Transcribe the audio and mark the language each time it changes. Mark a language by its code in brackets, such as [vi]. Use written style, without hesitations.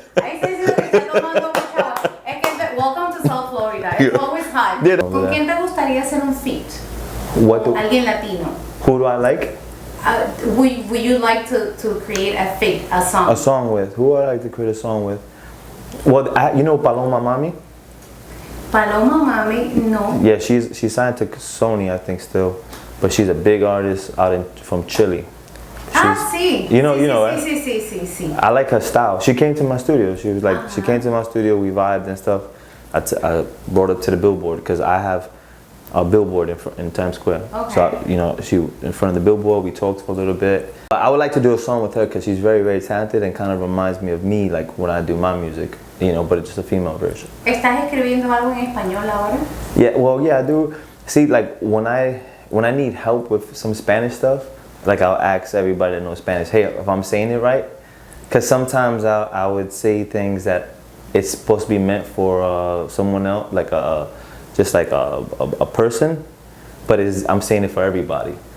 [es] Miren, ahí se dice que está tomando mucha agua. Es que [en] welcome to South Florida. It's always hot. [es] ¿Con quién te gustaría hacer un feat? Alguien latino. [en] Who do I like? Would you like to create a song? A song with? Who would I like to create a song with? Well, Paloma Mami? [es] Paloma Mami, no. [en] Yeah, she's signed to Sony, I think, still, but she's a big artist from Chile. [es] Sí. [en] You know, right? [es] Sí. [en] I like her style. She came to my studio. She was like, she came to my studio. We vibed and stuff. I brought her to the billboard because I have a billboard in Times Square. Okay. So she in front of the billboard. We talked for a little bit. I would like to do a song with her because she's very, very talented and kind of reminds me of me, like when I do my music. But it's just a female version. [es] ¿Estás escribiendo algo en español ahora? [en] Yeah, I do. See, like when I need help with some Spanish stuff, like I'll ask everybody that knows Spanish, hey, if I'm saying it right, because sometimes I would say things that it's supposed to be meant for someone else, like just like a person, but I'm saying it for everybody.